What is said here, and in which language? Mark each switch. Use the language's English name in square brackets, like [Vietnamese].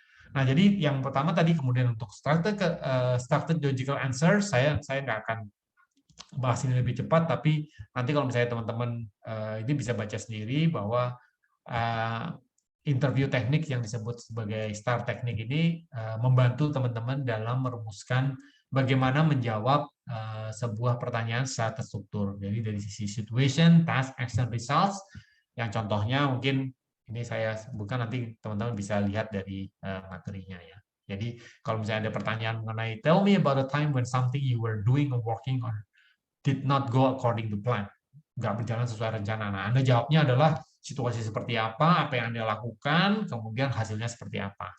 [Indonesian] Nah, jadi yang pertama tadi kemudian untuk [English] structured logical answer, [Indonesian] saya nggak akan bahas ini lebih cepat, tapi nanti kalau misalnya teman-teman ini bisa baca sendiri bahwa interview teknik yang disebut sebagai STAR teknik ini membantu teman-teman dalam merumuskan bagaimana menjawab sebuah pertanyaan secara terstruktur. Jadi dari sisi situation, task, action, results, yang contohnya mungkin ini saya sebutkan, nanti teman-teman bisa lihat dari materinya ya. Jadi kalau misalnya ada pertanyaan mengenai [English] tell me about a time when something you were doing or working on did not go according to plan, [Indonesian] nggak berjalan sesuai rencana. Nah, Anda jawabnya adalah situasi seperti apa yang Anda lakukan, kemudian hasilnya seperti apa.